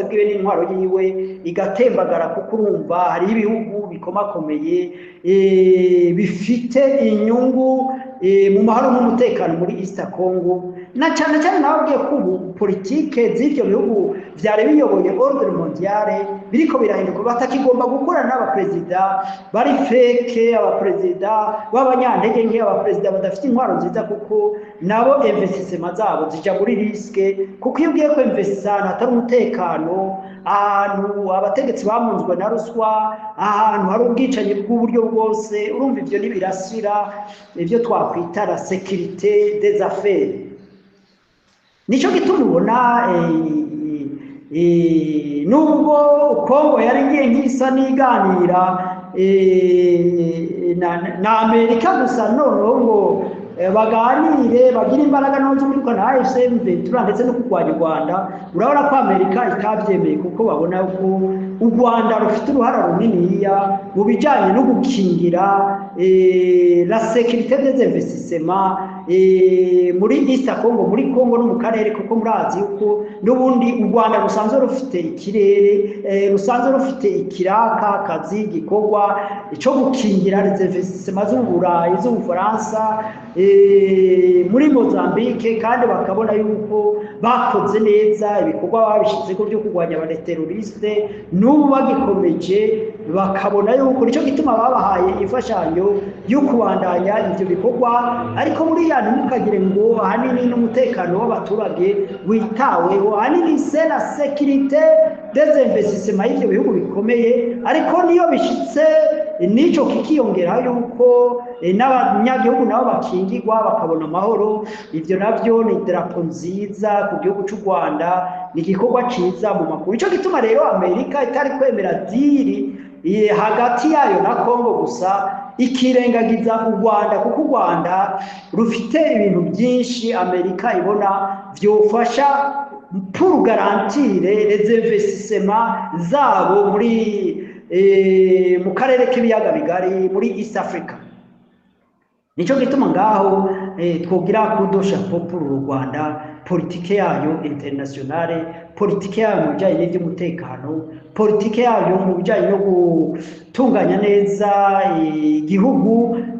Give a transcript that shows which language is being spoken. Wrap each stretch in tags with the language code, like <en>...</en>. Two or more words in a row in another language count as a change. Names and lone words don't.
<rn>bwiwe n'intwaro yiwe igatembagara, kuko urumva hari ibihugu bikomakomeye bifite inyungu mu mahoro n'umutekano muri East Congo, na cyane cyane nababwiye ko ubu politike z'ibyo bihugu byari biyoboye</rn> <fr>ordre mondiale</fr> <rn>biriko birahinduka, batakigomba gukorana n'abaperezida bari feke, abaperezida b'abanyantege nke, abaperezida badafite intwaro nziza, kuko nabo investissement zabo zija muri riske. Kuko iyo ugiye ko investissement atari umutekano, ahantu abategetsi bamunzwe na ruswa, ahantu hari ubwicanyi bw'uburyo bwose, urumva ivyo nibirasira ivyo twakwita</rn> <fr>la sécurité des affaires.</fr> <rn>Nico gituma ubona nubwo Kongo yari ngiye nk'isa n'iganira na Amerika gusa, noneho ngo baganire bagira imbaraga no z'uruka na AFCM Ventura ndetse no kurwanya u Rwanda. Urabona ko Amerika itabyemeye, kuko babona ko u Rwanda rufite uruhara runini mu bijanye no gukingira</rn> <fr>la sécurité des investissements</fr> <rn>muri East Congo, muri Congo no mu karere, kuko murazi yuko n'ubundi u Rwanda rusanzwe rufite ikirere, rusanzwe rufite ikiraka kazi gikorwa cyo gukingira</rn> <fr>les investissements</fr> <rn>z'Uburayi, z'Ubufaransa, muri Mozambique, kandi bakabona yuko bakoze neza ibikorwa babishyizeho byo kurwanya abateroriste, n'ubu bagikomeje bakabona yuko nicyo gituma babahaye imfashanyo yo kubandanya ivyo bikorwa. Ariko muri ya ntimukagire ngo ahanini n'umutekano w'abaturage witaweho, ahanini</rn> <fr>c'est la sécurité des investissements</fr> <rn>y'ivyo bihugu bikomeye. Ariko niyo bishitse nico kikiyongera yuko n'abanyagihugu nabo bakingirwa bakabona amahoro. Ivyo navyo ni idarapo nziza ku gihugu c'u Rwanda, ni igikorwa ciza mu makuru. Ico gituma rero Amerika itari kwemera diri hagati yayo na Kongo gusa, ikirengagiza u Rwanda, kuko u Rwanda rufite ibintu byinshi Amerika ibona vyofasha</rn> <fr>pour garantir les investissements</fr> <rn>zabo muri mu karere k'ibiyaga bigari muri East Africa. Nico gituma ngaho twogira kudosha pour u Rwanda, politike yayo internationale, politike yayo mu bijanye n'ivy'umutekano, politike yayo mu bijanye no gutunganya neza igihugu.</rn>